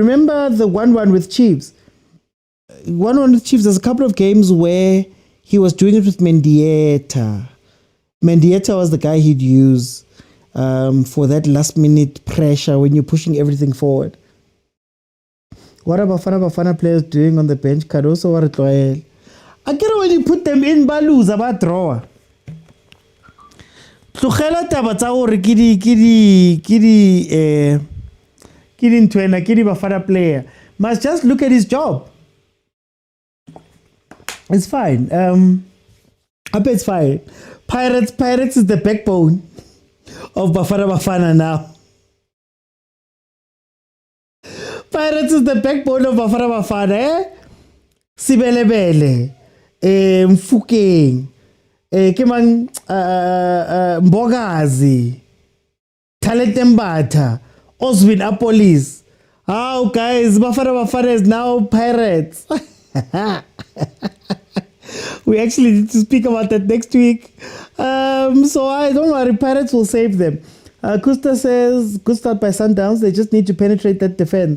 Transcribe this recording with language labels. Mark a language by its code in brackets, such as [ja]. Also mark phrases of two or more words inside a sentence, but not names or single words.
[en] Remember the 1-1 with Chiefs? 1-1 with Chiefs, there's a couple of games where he was doing it with Mendieta. Mendieta was the guy he'd use for that last minute pressure when you're pushing everything forward. What are Bafana players doing on the bench? Caruso or Tloel? I get when you put them in, ba lose about draw. [tn] Tlogela taba tsa gore ke di [en] Bafana player must just look at his job. It's fine. I bet it's fine. Pirates is the backbone of Bafana now. Pirates is the backbone of Bafana, eh? Sibelebele, Mfukeng, Kimang Mbogazi, Taletembata, Oswin Apolis. How guys, Bafana is now Pirates. We actually need to speak about that next week. So I don't worry, Pirates will save them. Costa says, good start by Sundowns. They just need to penetrate that defense.